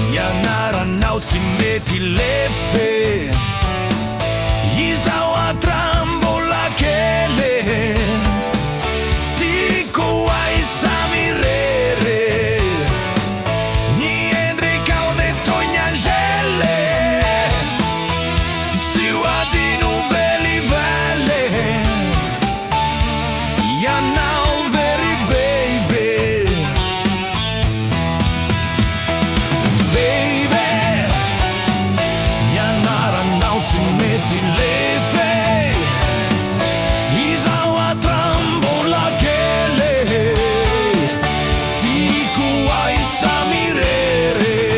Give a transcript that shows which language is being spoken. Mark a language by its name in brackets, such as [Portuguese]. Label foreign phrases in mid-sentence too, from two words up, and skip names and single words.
[Malagasy] ianaranao tsy mety lefe izao atrambola kele tiako aisa mirere ny endrikao de tognangele tsy ho adino velivele ianao very [English] baby baby [Malagasy] ianaranao tsy mety lefe izao atrambola kele tiako aisa mirere